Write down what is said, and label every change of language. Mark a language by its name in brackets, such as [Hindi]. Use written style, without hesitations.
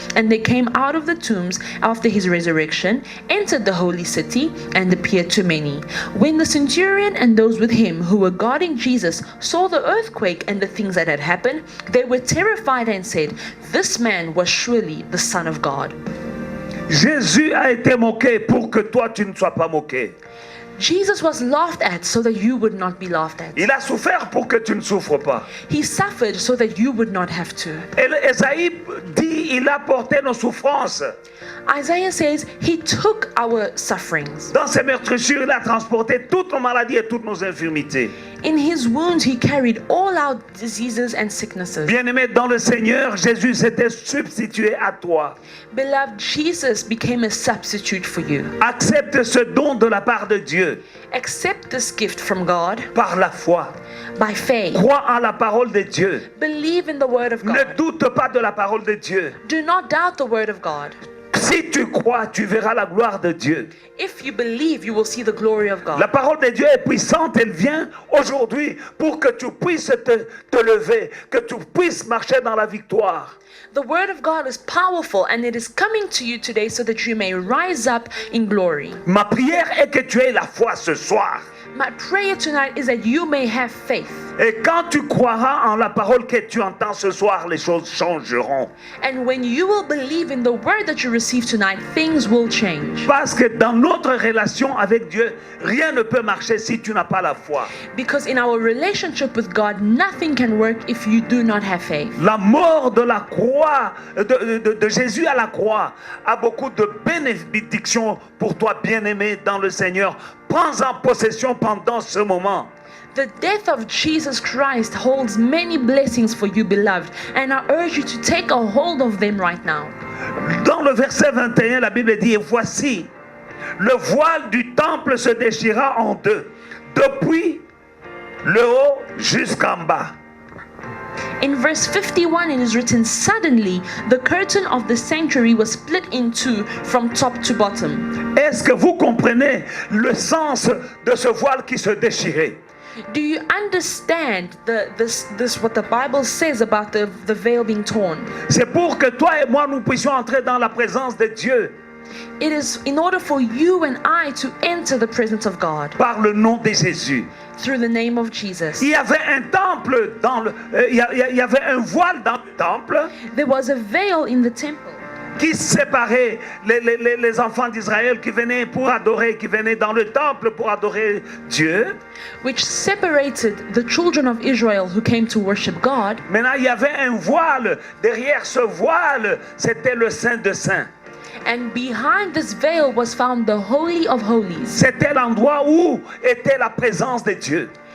[English] And they came out of the tombs after his resurrection, entered the holy city, and appeared to many. When the centurion and those with him who were guarding Jesus saw the earthquake and the things that had happened, they were terrified and said, this man was surely the Son of God. [French] Jésus a été moqué pour que toi tu ne sois pas moqué. [English] Jesus was laughed at so that you would not be laughed at. [French] Il a souffert pour que tu ne souffres pas. [English] He suffered so that you would not have to. [French] Et Esaïe dit, il a porté nos souffrances. [English] Isaiah says he took our sufferings. [French] Dans ses meurtrissures, il a transporté toutes nos maladies et toutes nos infirmités. [English] In his wounds he carried all our diseases and sicknesses. [French] Bien-aimé dans le Seigneur, Jésus s'était substitué à toi. [English] Beloved, Jesus became a substitute for you. [French] Accepte ce don de la part de Dieu. [English] Accept this gift from God [French] Par la foi. [English] by faith. [French] Crois en la parole de Dieu. [English] Believe in the word of [French] Ne [English] God. [French] doute pas de la parole de Dieu. [English] Do not doubt the word of God. [French] Si tu crois, tu verras la gloire de Dieu. [English] If you believe, you will see the glory of [French] La [English] God. [French] parole de Dieu est puissante, elle vient aujourd'hui pour que tu puisses te lever, que tu puisses marcher dans la victoire. [English] The word of God is powerful and it is coming to you today so that you may rise up in glory. [French] Ma prière est que tu aies la foi ce soir. [English] My prayer tonight is that you may have faith. [French] Et quand tu croiras en la parole que tu entends ce soir, les choses changeront. [English] And when you will believe in the word that you receive tonight, things will change. [French] Parce que dans notre relation avec Dieu, rien ne peut marcher si tu n'as pas la foi. [English] Because in our relationship with God, nothing can work if you do not have faith. [French] La mort de la croix, de Jésus à la croix, a beaucoup de bénédictions pour toi, bien-aimé dans le Seigneur. Prends-en possession pendant ce moment. [English] The death of Jesus Christ holds many blessings for you, beloved, and I urge you to take a hold of them right now. [French] Dans le verset 21, la Bible dit, et voici, le voile du temple se déchira en deux, depuis le haut jusqu'en bas. [English] In verse 51, it is written, "Suddenly, the curtain of the sanctuary was split in two from top to bottom." [French] Est-ce que vous comprenez le sens de ce voile qui se déchirait? [English] Do you understand this what the Bible says about the veil being torn? [French] C'est pour que toi et moi nous puissions entrer dans la présence de Dieu [English] It is in order for you and I to enter the presence of God [French] par le nom de Jésus. [English] through the name of Jesus. [French] Il y avait un temple il y avait un voile dans le temple [English] There was a veil in the temple [French] qui séparait les enfants d'Israël qui venaient pour adorer, qui venaient dans le temple pour adorer Dieu. [English] which separated the children of Israel who came to worship God. [French] Maintenant, il y avait un voile. Derrière ce voile, c'était le Saint des Saints. [English] And behind this veil was found the Holy of Holies. [French] C'était l'endroit où était la présence de Dieu.